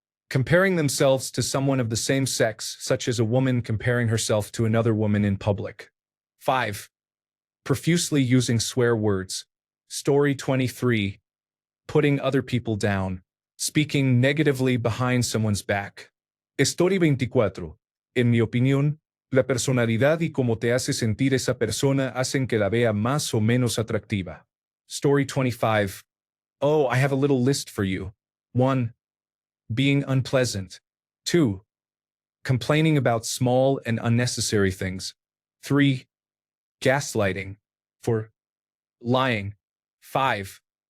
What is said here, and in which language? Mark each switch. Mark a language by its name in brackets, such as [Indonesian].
[English] Comparing themselves to someone of the same sex, such as a woman comparing herself to another woman in public. 5. Profusely using swear words. Story 23. Putting other people down. Speaking negatively behind someone's back. Story 24. [Spanish] En mi opinión, la personalidad y cómo te hace sentir esa persona hacen que la vea más o menos atractiva. [English] Story 25. Oh, I have a little list for you. 1. Being unpleasant. 2. Complaining about small and unnecessary things. 3. Gaslighting. 4. Lying. 5.